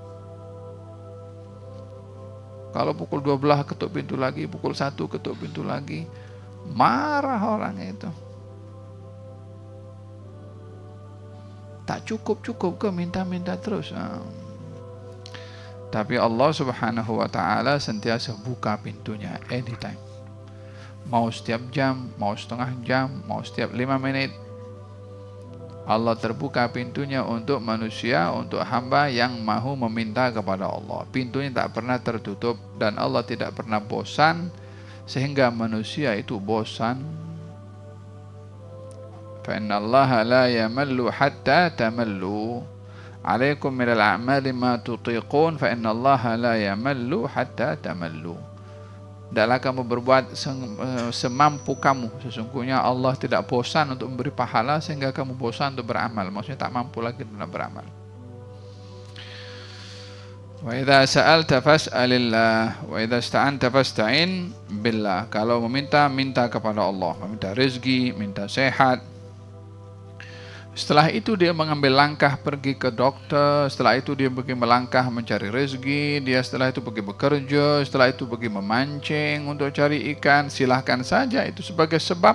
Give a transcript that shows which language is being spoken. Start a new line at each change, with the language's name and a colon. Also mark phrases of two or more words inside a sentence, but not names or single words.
Malay: Kalau pukul 12 ketuk pintu lagi, pukul 1 ketuk pintu lagi, marah orang itu. Tak cukup ke minta-minta terus. Tapi Allah
Arabic: سبحانه وتعالى
Malay: sentiasa buka pintunya anytime. Mau setiap jam, mau setengah jam, mau setiap 5 menit. Allah terbuka pintunya untuk manusia, untuk hamba yang mahu meminta kepada Allah. Pintunya tak pernah tertutup dan Allah tidak pernah bosan sehingga manusia itu bosan.
Arabic: فإن الله لا يمل حتى تملوا. عليكم من الأعمال ما تطيقون فإن الله لا يمل حتى تملوا.
Malay: Tidaklah kamu berbuat semampu kamu. Sesungguhnya Allah tidak bosan untuk memberi pahala sehingga kamu bosan untuk beramal. Maksudnya tak mampu lagi dalam beramal.
Arabic: وإذا سألت فاسأل الله وإذا استعنت فاستعن بالله.
Malay: Kalau meminta, minta kepada Allah. Meminta rezeki, minta sehat. Setelah itu dia mengambil langkah pergi ke dokter, setelah itu dia pergi melangkah mencari rezeki, dia setelah itu pergi bekerja, setelah itu pergi memancing untuk cari ikan, silahkan saja itu sebagai sebab.